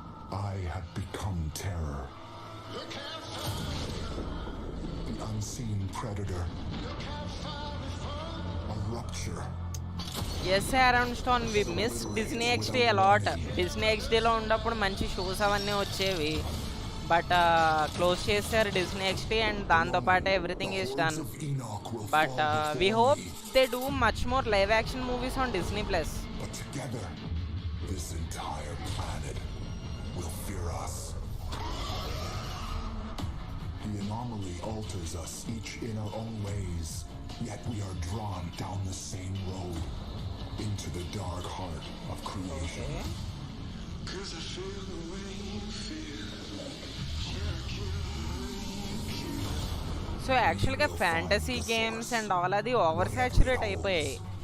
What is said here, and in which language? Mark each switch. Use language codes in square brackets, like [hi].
[en] I have become terror. The unseen predator. A rupture. Yes, Aaron Stone, we miss Disney XD a lot. [te] Disney XDలో ఉన్నప్పుడు మంచి shows అవన్నీ వచ్చేవి, but close చేశారు Disney ఎక్స్టీ and దాంతోపాటే [en] Everything is done. But we hope they do much more live action movies on Disney plus. But together, this entire planet will fear us. The anomaly alters us, each in our own ways, yet we are drawn down the same road into the dark heart of creation. Cause I feel the way you feel. [te] So యాక్చువల్గా fantasy games and all అది over saturate అయిపోయాయి.